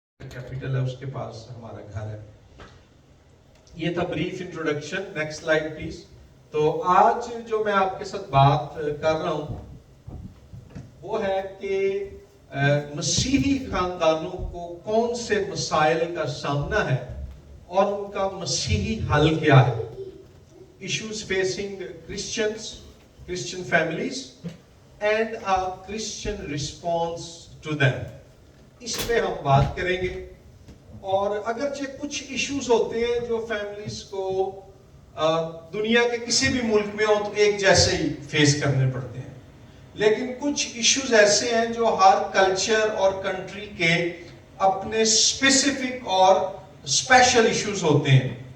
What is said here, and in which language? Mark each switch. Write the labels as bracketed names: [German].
[Urdu] Capital ہے اس کے پاس ہمارا گھر ہے. یہ تھا brief introduction. [English] Next slide please. [Urdu] تو آج جو میں آپ کے ساتھ بات کر رہا ہوں وہ ہے کہ مسیحی خاندانوں کو کون سے مسائل کا سامنا ہے اور ان کا مسیحی حل کیا ہے. Issues [English] Facing Christian families and a Christian response to them. [Urdu] اس پہ ہم بات کریں گے. اور اگرچہ کچھ ایشوز ہوتے ہیں جو فیملیز کو دنیا کے کسی بھی ملک میں ہو تو ایک جیسے ہی فیس کرنے پڑتے ہیں, لیکن کچھ ایشوز ایسے ہیں جو ہر کلچر اور کنٹری کے اپنے اسپیسیفک اور اسپیشل ایشوز ہوتے ہیں.